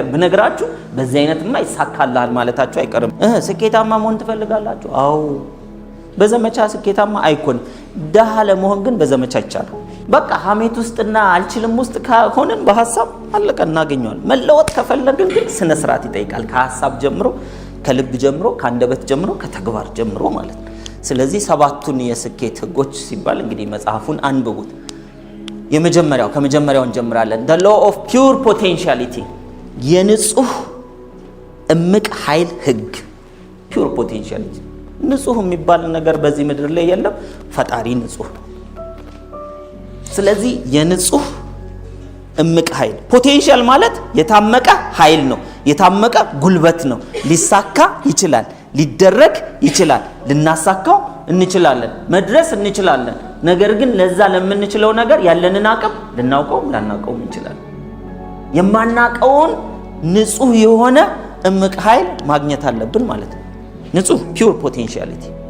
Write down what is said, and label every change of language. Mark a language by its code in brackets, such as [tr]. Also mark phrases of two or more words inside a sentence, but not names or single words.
[am] ብነግራችሁ በዚህ አይነትማ ይሳካልሃል ማለታችሁ አይቀርም ስኬታማ መሆን ትፈልጋላችሁ አዎ በዘመቻ ስኬታማ አይኮን ደሃ ለመሆን ግን በዘመቻ ይቻላል በቃ ሐሜት ውስጥና አልችልም ውስጥ ከሆነን በሐሳብ አለቀ እናገኘዋለን መለወጥ ከፈለግን ግን ስነ ስርዓት ይጠይቃል ከሐሳብ ጀምሮ ከልብ ጀምሮ ከአንደበት ጀምሮ ከተግባር ጀምሮ ማለት ነው ስለዚህ ሰባቱን የስኬት ህጎች ሲባል እንግዲህ መጽሐፉን አንብቡት ከመጀመሪያው እንጀምራለን [en] the law of pure potentiality [am] የንጹህ እምቅ ኃይል ህግ [en] pure potentiality [am] ንጹህ የሚባል ነገር በዚህ ምድር ላይ የለም ፈጣሪ ንጹህ ነው ስለዚህ የንጹህ እምቅ ኃይል ፖቴንሻል ማለት የታመቀ ኃይል ነው የታመቀ ጉልበት ነው ሊሳካ ይችላል ሊደረግ ይችላል ልናሳካው እንችላለን መድረስ እንችላለን ነገር ግን ለዛ ለምንችለው ነገር ያለንን አቅም ልናውቀው ላናውቀው እንችላለን የማናውቀውን ንጹህ የሆነ እምቅ ኃይል ማግኘት አለብን ማለት ነው ንጹህ [en] pure potentiality